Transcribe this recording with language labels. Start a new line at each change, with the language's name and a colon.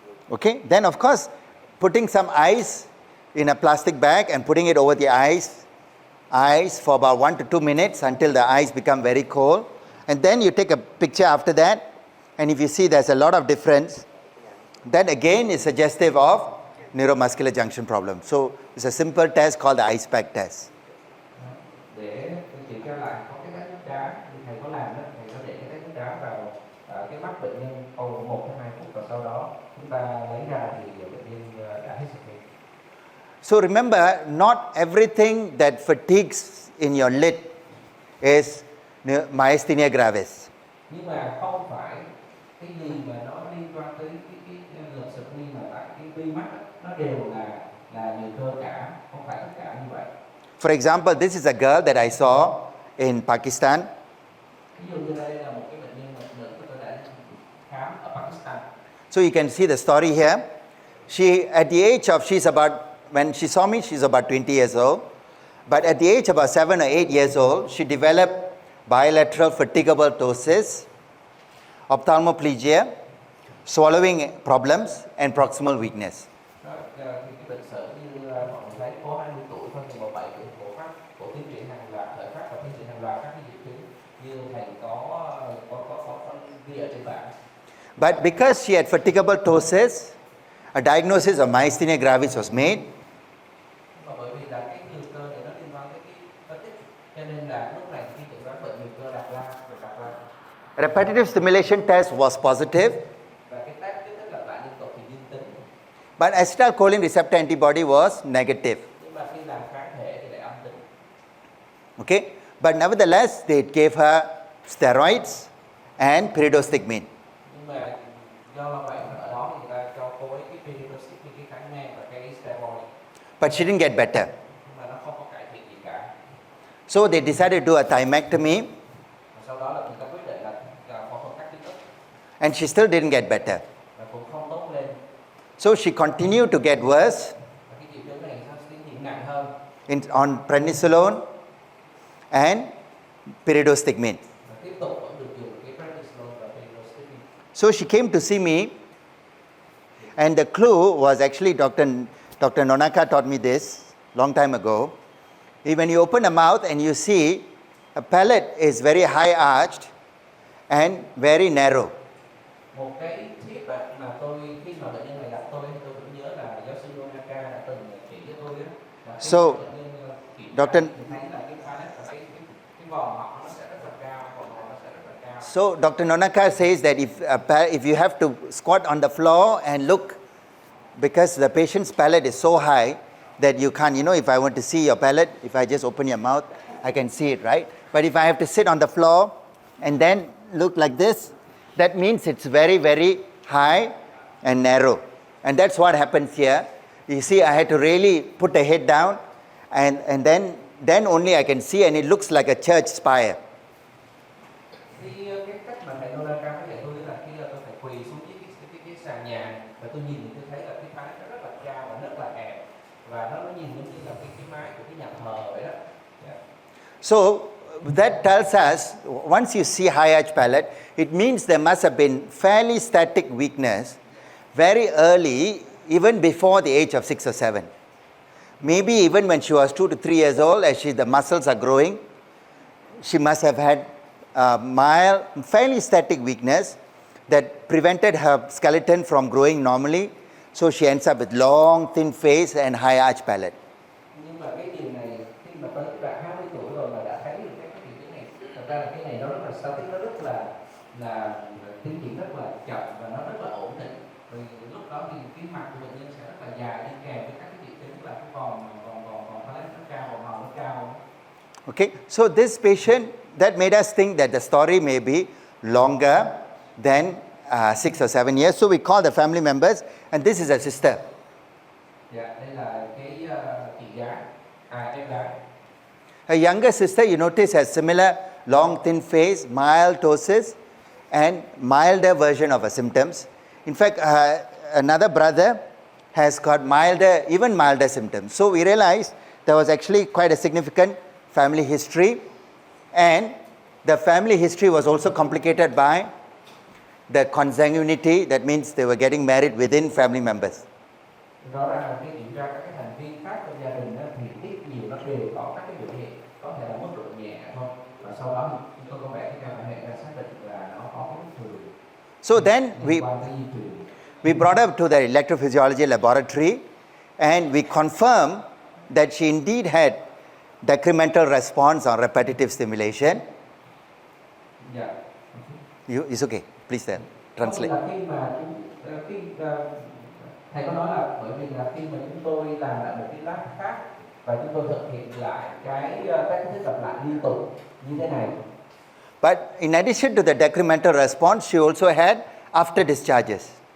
English: Okay, then of course, putting some ice in a plastic bag and putting it over the ice for about 1 to 2 minutes until the ice become very cold. And then you take a picture after that, and if you see there's a lot of difference, that again is suggestive of neuromuscular junction problem. So it's a simple test called the ice pack test.
Vietnamese: Để chị cho lại có cái test nước đá như thầy có làm đó, thầy có để cái test nước đá vào cái mắt bệnh nhân sau 1 đến 2 phút, và sau đó chúng ta lấy ra thì bệnh nhân đã hết sạch.
English: So remember, not everything that fatigues in your lid is myasthenia gravis.
Vietnamese: Nhưng mà không phải cái gì mà nó liên quan tới cái lực sụp mi mà tại cái vi mắt nó đều là nhiều cơ cả, không phải tất cả như vậy.
English: For example, this is a girl that I saw in Pakistan.
Vietnamese: Ví dụ như đây là một cái bệnh nhân nữ của tôi đã khám ở Pakistan.
English: So you can see the story here. She, at the age of, when she saw me, she's about 20 years old. But at the age of about 7 or 8 years old, she developed bilateral fatigable ptosis, ophthalmoplegia, swallowing problems, and proximal weakness.
Vietnamese: Đó, thì cái bệnh sử như mọi người thấy có 20 tuổi thôi, nhưng mà 7 tuổi phổ tiến triển hàng loạt, khởi phát và tiến triển hàng loạt các cái triệu chứng như thầy có ghi ở trên bảng.
English: But because she had fatigable ptosis, a diagnosis of myasthenia gravis was made.
Vietnamese: Và bởi vì là cái nhược cơ này nó liên quan tới cái phân tích, cho nên là lúc này khi chẩn đoán bệnh nhược cơ đặt ra.
English: Repetitive stimulation test was positive,
Vietnamese: Và cái test kích thích lặp lại liên tục thì dương tính.
English: but acetylcholine receptor antibody was negative.
Vietnamese: Nhưng mà khi làm kháng thể thì lại âm tính.
English: Okay, but nevertheless, they gave her steroids and pyridostigmine.
Vietnamese: Nhưng mà do là vậy ở đó thì người ta cho cô ấy cái Biopsy, cái kháng men và cái steroid.
English: But she didn't get better.
Vietnamese: Nhưng mà nó không có cải thiện gì cả.
English: So they decided to do a thymectomy,
Vietnamese: Và sau đó là người ta quyết định là phẫu thuật cắt tiết ức
English: and she still didn't get better.
Vietnamese: và cũng không tốt lên.
English: So she continued to get worse
Vietnamese: Và cái triệu chứng này nó tiến triển nặng hơn.
English: on prednisolone and pyridostigmine.
Vietnamese: Và tiếp tục vẫn được dùng cái prednisolone và pyridostigmine.
English: So she came to see me, and the clue was actually Dr. Nonaka taught me this long time ago. When you open a mouth and you see a palate is very high arched and very narrow.
Vietnamese: Một cái tip mà tôi khi mà bệnh nhân này gặp tôi thì tôi cũng nhớ là giáo sư Nonaka đã từng chỉ cho tôi đó.
English: So, Dr.
Vietnamese: Thấy là cái palate và cái vòm họng nó sẽ rất là cao, vòm họng nó sẽ rất là cao.
English: So Dr. Nonaka says that if you have to squat on the floor and look, because the patient's palate is so high that you can't, if I want to see your palate, if I just open your mouth, I can see it, right? But if I have to sit on the floor and then look like this, that means it's very, very high and narrow. And that's what happens here. You see, I had to really put the head down, and then only I can see, and it looks like a church spire.
Vietnamese: Thì cái cách mà thầy Nonaka có dạy tôi là khi tôi phải quỳ xuống cái sàn nhà và tôi nhìn thì tôi thấy là cái palate nó rất là cao và rất là hẹp, và nó nhìn giống như là cái mái của cái nhà thờ vậy đó.
English: Yeah. So that tells us, once you see high arch palate, it means there must have been fairly static weakness very early, even before the age of 6 or 7. Maybe even when she was 2 to 3 years old, as the muscles are growing, she must have had mild, fairly static weakness that prevented her skeleton from growing normally. So she ends up with long, thin face and high arch palate.
Vietnamese: Nhưng mà cái điều này khi mà tới cái đoạn 20 tuổi rồi mà đã thấy được cái triệu chứng này, thật ra là cái này nó rất là static, nó rất là tiến triển rất là chậm và nó rất là ổn định. Vì lúc đó thì cái mặt của bệnh nhân sẽ rất là dài đi kèm với các cái triệu chứng là cái vòng palate nó cao, vòng họng nó cao.
English: Okay, so this patient, that made us think that the story may be longer than 6 or 7 years. So we called the family members, and this is a sister.
Vietnamese: Dạ, đây là cái chị gái, em gái.
English: Her younger sister, you notice, has similar long, thin face, mild ptosis, and milder version of her symptoms. In fact, another brother has got even milder symptoms. So we realized there was actually quite a significant family history, and the family history was also complicated by the consanguinity, that means they were getting married within family members.
Vietnamese: Rõ ràng là khi kiểm tra các cái thành viên khác trong gia đình á, thì ít nhiều nó đều có các cái biểu hiện, có thể là mức độ nhẹ thôi, và sau đó thì chúng tôi có vẽ cái camera hệ ra xác định là nó có cái bất thường.
English: So then
Vietnamese: liên quan tới di truyền.
English: we brought her to the electrophysiology laboratory and we confirmed that she indeed had decremental response on repetitive stimulation.
Vietnamese: Dạ.
English: It's okay, please translate.
Vietnamese: Có nghĩa là khi mà thầy có nói là bởi vì là khi mà chúng tôi làm lại một cái lab khác và chúng tôi thực hiện lại các cái thiết lặp lại liên tục như thế này.
English: But in addition to the decremental response, she also had after discharges.